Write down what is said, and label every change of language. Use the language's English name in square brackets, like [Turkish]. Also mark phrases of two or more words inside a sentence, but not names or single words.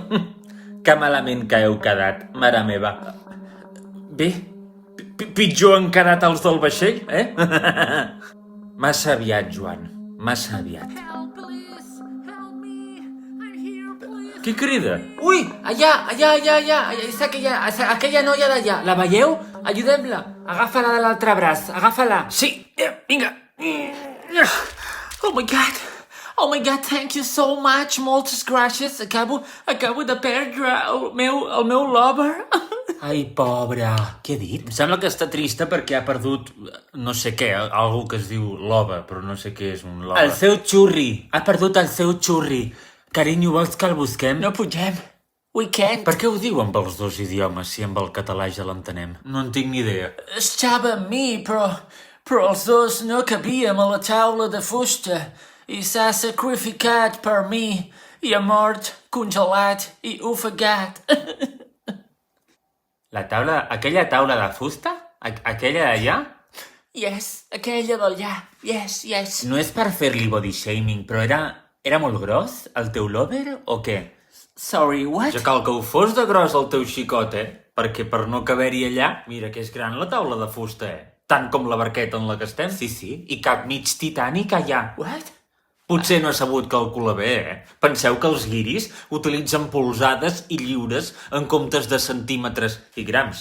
[Catalan] Que malament que heu quedat, mare meva. Bé, pitjor han quedat els del vaixell, Massa aviat, Joan, massa aviat. Qui crida? Ui, allà, és aquella noia d'allà. La veieu? Ajudem-la. Agafa-la de l'altre braç, agafa-la. Sí, vinga. [English] Oh my God, thank you so much. [Catalan] Moltes gràcies. Acabo de perdre el meu lover. Ai, pobra. Què ha dit? Em sembla que està trista perquè ha perdut no sé què, algú que es diu lover, però no sé què és un lover. El seu xurri. Ha perdut el seu xurri. Carinyo, vols que el busquem? No pugem. [English] We can't. [Catalan] Per què ho diu amb els dos idiomes, si amb el català ja l'entenem? No en tinc ni idea. Estava amb mi, però els dos no cabíem a la taula de fusta. i s'ha sacrificat per mi i ha mort congelat i ofegat. Aquella taula de fusta? Aquella d'allà? Yes, aquella d'allà. [English] Yes, yes. [Catalan] No és per fer-li [English] body shaming, [Catalan] però era molt gros, el teu lover, o què? [English] Sorry, what? [Catalan] Ja cal que ho fos de gros el teu xicot, Perquè per no caber-hi allà, mira que és gran la taula de fusta, Tant com la barqueta en la que estem. Sí, i cap mig titànic allà. [English] What? [Catalan] Potser no ha sabut calcular bé, Penseu que els guiris utilitzen polzades i lliures en comptes de centímetres i grams.